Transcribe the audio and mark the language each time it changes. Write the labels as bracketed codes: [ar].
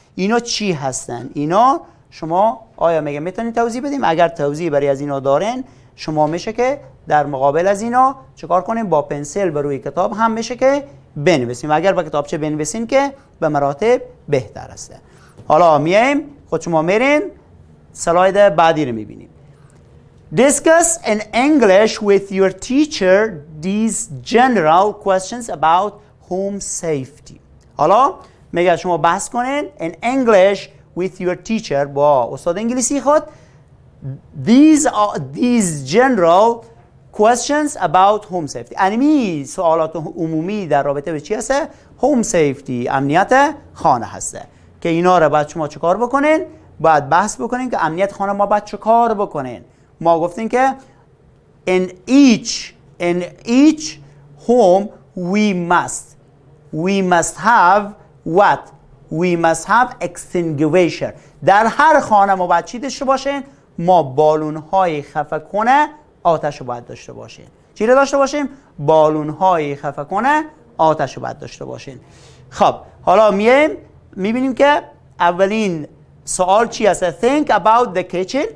[fa] اینا چی هستن؟ اینا شما آیا میتونید توضیح بدیم؟ اگر توضیح برای از اینا دارین شما میشه که در مقابل از اینا چیکار کنیم؟ با پنسل بر روی کتاب هم میشه که بنویسیم و اگر با کتابچه بنویسین که به مراتب بهتر است. حالا میایم خود شما میرین سلاید بعدی رو میبینیم. [en] Discuss in English with your teacher these general questions about home safety. [fa] حالا میگه شما بحث کنین [en] in English with your teacher [fa] با استاد انگلیسی خود [en] these general questions about home safety. [fa] یعنی سوالات عمومی در رابطه به چی هست؟ home safety، امنیت خانه هسته که اینا رو باید شما چکار بکنین؟ باید بحث بکنین که امنیت خانه ما باید چکار بکنین. ما گفتیم که [en] in each home we must have what? We must have extinguisher. [fa] در هر خانه ما باید چی داشته باشین؟ ما بالون های خفه کنه آتش رو باید داشته باشین. چی رو داشته باشیم؟ بالون های خفه کنه آتش رو باید داشته باشین. خب حالا میبینیم که اولین سوال چی هست؟ [en] Think about the kitchen.